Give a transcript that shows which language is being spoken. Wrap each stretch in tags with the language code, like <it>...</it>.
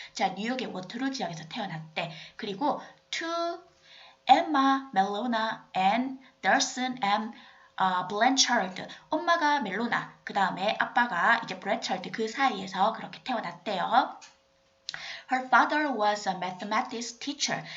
<ko>자, 뉴욕의 워터루 지역에서 태어났대.</ko> <en>그리고 to Emma Melona and Darcy M. Blanchard.</en> <ko>엄마가 멜로나, 그 다음에 아빠가 이제 브랜처드 그 사이에서 그렇게 태어났대요.</ko> <en>Her father was a mathematics teacher.</en>